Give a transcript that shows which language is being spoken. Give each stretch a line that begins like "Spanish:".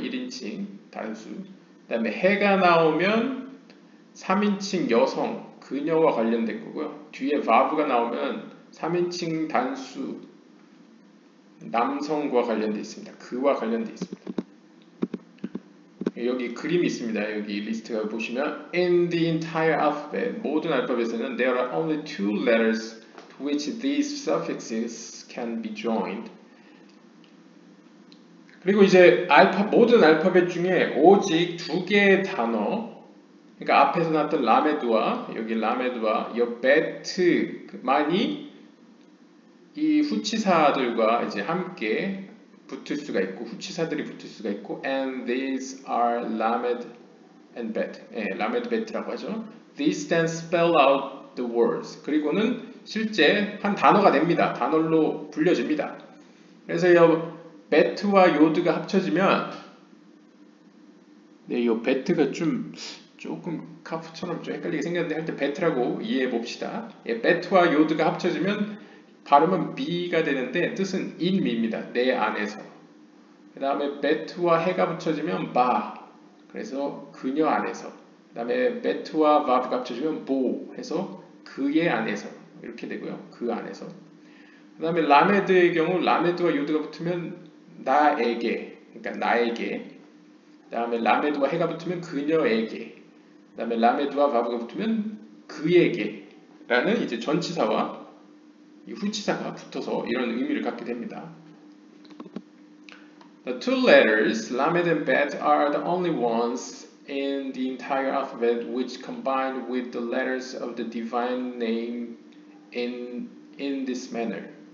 Korean: 1인칭 단수. 그 다음에 해가 나오면 3인칭 여성 그녀와 관련된 거고요. 뒤에 vav가 나오면 3인칭 단수 남성과 관련되어 있습니다. 그와 관련되어 있습니다. 여기 그림이 있습니다. 여기 리스트가 보시면
English: In the entire alphabet,
Korean: 모든 알파벳에는
English: there are only two letters to which these suffixes can be joined.
Korean: 그리고 이제 모든 알파벳 중에 오직 2개의 단어 그러니까 앞에서 나왔던 라메드와 여기 라메드와 이 베트만이 이 후치사들과 이제 함께 붙을 수가 있고 후치사들이 붙을 수가 있고
English: and these are lamed and bet
Korean: lamed bet라고 하죠.
English: These then spell out the words.
Korean: 그리고는 실제 한 단어가 됩니다. 단어로 불려집니다. 그래서 이 bet와 요드가 합쳐지면 이 bet가 조금 카프처럼 좀 헷갈리게 생겼는데 할 때 bet라고 이해해 봅시다. bet와 요드가 합쳐지면 발음은 B가 되는데 뜻은
English: in me
Korean: 입니다. 내 안에서. 그 다음에 bet와 해가 붙여지면 ba. 그래서 그녀 안에서. 그 다음에 bet와 vav가 합쳐지면 bo. 해서 그의 안에서. 이렇게 되고요. 그 안에서. 그 다음에 라메드의 경우 라메드와 요드가 붙으면 나에게. 그러니까 나에게. 그 다음에 라메드와 해가 붙으면 그녀에게. 그 다음에 라메드와 vav가 붙으면 그에게. 라는 이제 전치사와 이 후치사가 붙어서 이런 의미를 갖게 됩니다.
English: The two letters lamed and bet are the only ones in the entire alphabet which combine with the letters of the divine name in this manner.